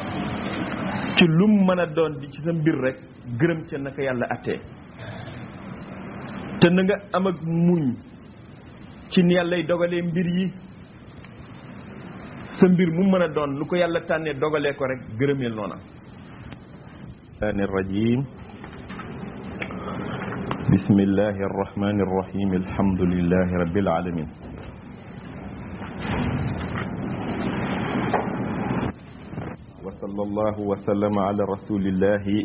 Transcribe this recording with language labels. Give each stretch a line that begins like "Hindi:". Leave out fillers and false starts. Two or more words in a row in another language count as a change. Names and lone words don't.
Wolof: ci lum mën a doon di ci sa mbir rek gërëm ca naka yàlla attee te na nga am ak muñ ci ni yàllay dogalee mbir yi. sa mbir mu mën a doon lu ko yàlla tànnee dogalee ko rek gërëmeel noona.
Arabic: الرحمن الرجيم بسم الله الرحمن الرحيم الحمد لله رب العالمين وصلى الله وسلم على رسول الله